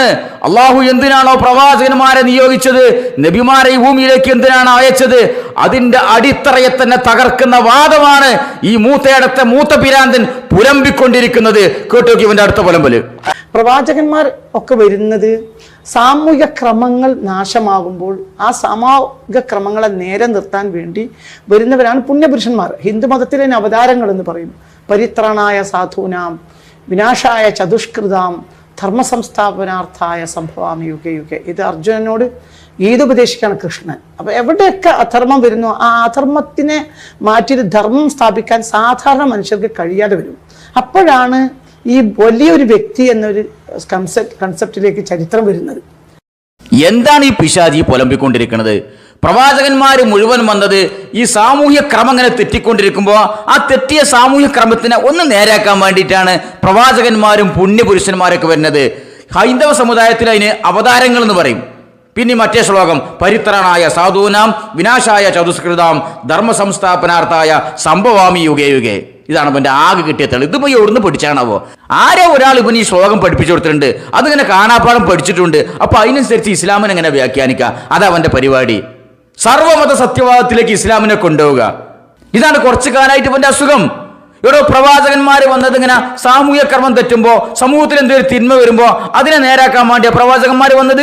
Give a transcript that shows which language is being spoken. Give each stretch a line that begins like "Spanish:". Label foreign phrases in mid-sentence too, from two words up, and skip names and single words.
Malayalam: അള്ളാഹു എന്തിനാണോ പ്രവാചകന്മാരെ നിയോഗിച്ചത്, നബിമാരെ ഈ ഭൂമിയിലേക്ക് എന്തിനാണ് അയച്ചത്, അതിന്റെ അടിത്തറയെ തന്നെ തകർക്കുന്ന വാദമാണ് ഈ മൂത്തയിടത്തെ മൂത്ത പിരാന്തൻ പുലമ്പിക്കൊണ്ടിരിക്കുന്നത്. കേട്ടോക്കി ഇവന്റെ അടുത്ത പുലമ്പല്. പ്രവാചകന്മാർ ഒക്കെ വരുന്നത് സാമൂഹിക ക്രമങ്ങൾ നാശമാകുമ്പോൾ ആ സാമൂഹിക ക്രമങ്ങളെ നേരെ നിർത്താൻ വേണ്ടി വരുന്നവരാണ് പുണ്യപുരുഷന്മാർ. ഹിന്ദുമതത്തിലെ അവതാരങ്ങൾ എന്ന് പറയും.
Sanskrit: പരിത്രാണായ സാധൂനാം വിനാശായ ചതുഷ്കൃതാം ധർമ്മസംസ്ഥാപനാർത്ഥായ സംഭവാമി യുഗേ യുഗേ.
Malayalam: ഇത് അർജുനനോട് ഗീതോപദേശിക്കാണ് കൃഷ്ണൻ. അപ്പൊ എവിടെയൊക്കെ അധർമ്മം വരുന്നു, ആ അധർമ്മത്തിനെ മാറ്റി ധർമ്മം സ്ഥാപിക്കാൻ സാധാരണ മനുഷ്യർക്ക് കഴിയാതെ വരും. അപ്പോഴാണ് ഈ വലിയൊരു വ്യക്തി എന്നൊരു കൺസെപ്റ്റിലേക്ക് ചരിത്രം വരുന്നത്. എന്താണ് ഈ പിശാചി പുലമ്പിക്കൊണ്ടിരിക്കുന്നത്? പ്രവാചകന്മാർ മുഴുവൻ വന്നത് ഈ സാമൂഹ്യ ക്രമം ഇങ്ങനെ തെറ്റിക്കൊണ്ടിരിക്കുമ്പോൾ ആ തെറ്റിയ സാമൂഹ്യ ക്രമത്തിനെ ഒന്ന് നേരാക്കാൻ വേണ്ടിയിട്ടാണ് പ്രവാചകന്മാരും പുണ്യപുരുഷന്മാരൊക്കെ വരുന്നത്. ഹൈന്ദവ സമുദായത്തിൽ അതിന് അവതാരങ്ങൾ എന്ന് പറയും. പിന്നെ മറ്റേ ശ്ലോകം
Sanskrit: പരിത്രാണായ സാധൂനാം വിനാശായ ചതുഷ്കൃതാം ധർമ്മ സംസ്ഥാപനാർത്ഥായ സംഭവാമി യുഗേ യുഗേ.
Malayalam: ഇതാണ് ഇവന്റെ ആകെ കിട്ടിയ തെളി. ഇതിപ്പോ എവിടുന്ന് പഠിച്ചാണാവോ? ആരോ ഒരാൾ ഇവൻ ഈ ശ്ലോകം പഠിപ്പിച്ചു കൊടുത്തിട്ടുണ്ട്. അതിങ്ങനെ കാണാപ്പാടം പഠിച്ചിട്ടുണ്ട്. അപ്പൊ അതിനനുസരിച്ച് ഇസ്ലാമിനെ എങ്ങനെ വ്യാഖ്യാനിക്കുക? അതവന്റെ പരിപാടി. സർവമത സത്യവാദത്തിലേക്ക് ഇസ്ലാമിനെ കൊണ്ടുപോവുക. ഇതാണ് കുറച്ചു കാലമായിട്ട് ഇവന്റെ അസുഖം. ഇവിടെ പ്രവാചകന്മാർ വന്നത് ഇങ്ങനെ സാമൂഹ്യ കർമ്മം തെറ്റുമ്പോ, സമൂഹത്തിൽ എന്തെങ്കിലും തിന്മ വരുമ്പോ അതിനെ നേരാക്കാൻ വേണ്ടിയ പ്രവാചകന്മാർ വന്നത്.